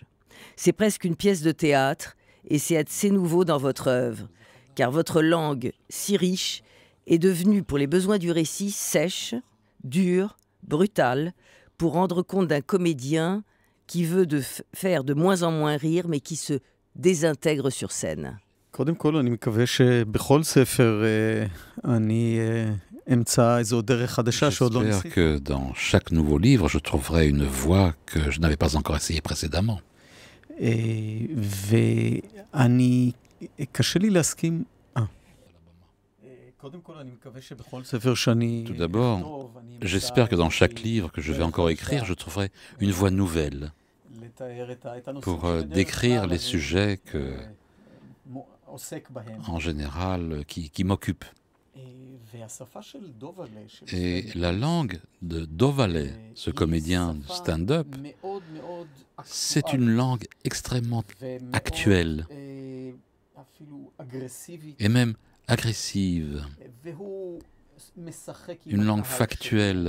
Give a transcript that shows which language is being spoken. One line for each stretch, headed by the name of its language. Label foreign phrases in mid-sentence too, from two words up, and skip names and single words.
French: C'est presque une pièce de théâtre et c'est assez nouveau dans votre œuvre, car votre langue, si riche, est devenue pour les besoins du récit sèche, dure, brutale, pour rendre compte d'un comédien qui veut faire de moins en moins rire mais qui se désintègre sur scène.
Hebrew: קודם כל, אני מקווה שבכל ספר אני אמצא איזו דרך חדשה שעוד לא ניסיתי.
French: J'espère que dans chaque nouveau livre, je trouverai une voie que je n'avais pas encore essayée précédemment.
Hebrew: ואני, קשה לי להסכים... קודם כל, אני מקווה שבכל ספר שאני...
French: Tout d'abord, j'espère que dans chaque livre que je vais encore écrire, je trouverai une voie nouvelle pour décrire les sujets que, en général, qui m'occupent. Et la langue de Dovalé, ce comédien de stand-up, c'est une langue extrêmement actuelle et même agressive, une langue factuelle.